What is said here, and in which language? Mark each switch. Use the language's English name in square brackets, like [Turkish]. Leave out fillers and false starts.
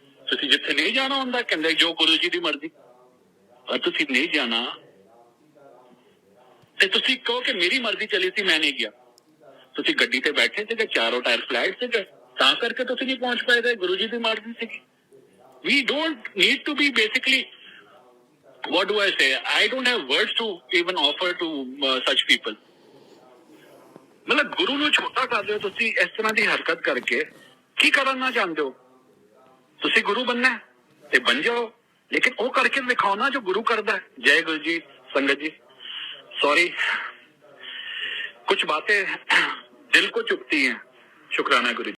[Punjabi] ਤੁਸੀਂ ਜਿੱਥੇ ਨਹੀਂ ਜਾਣਾ ਹੁੰਦਾ ਕਹਿੰਦੇ ਜੋ ਗੁਰੂ ਜੀ ਦੀ ਮਰਜ਼ੀ, ਪਰ ਤੁਸੀਂ ਨਹੀਂ ਜਾਣਾ ਤੇ ਤੁਸੀਂ ਕਹੋ ਕਿ ਮੇਰੀ ਮਰਜ਼ੀ ਚਲੀ ਸੀ ਮੈਂ ਨਹੀਂ ਗਿਆ। ਤੁਸੀਂ ਗੱਡੀ ਤੇ ਬੈਠੇ ਸੀਗੇ, ਚਾਰੋਂ ਟਾਇਰ ਫਲੈਟ ਸੀਗੇ, ਤਾਂ ਕਰਕੇ ਤੁਸੀਂ ਨਹੀਂ ਪਹੁੰਚ ਪਾਏ। ਗੁਰੂ ਜੀ ਦੀ ਮਰਜ਼ੀ ਸੀਗੀ। [English] We don't need to be basically, what do I say? I don't have words to even offer to such people. [Hindi] मतलब गुरु [Punjabi] ਨੂੰ ਛੋਟਾ ਕਰਦੇ ਹੋ ਤੁਸੀਂ ਇਸ ਤਰ੍ਹਾਂ ਦੀ ਹਰਕਤ ਕਰਕੇ। ਕੀ ਕਰਨਾ ਚਾਹੁੰਦੇ ਹੋ? ਤੁਸੀਂ ਗੁਰੂ [Hindi] बनना है [Punjabi] ਤੇ [Hindi] बन जाओ, लेकिन वो करके दिखाओ ना जो गुरु करता है। जय गुरु जी। संगत जी सॉरी, कुछ बातें दिल को चुभती हैं। शुक्राना गुरु जी।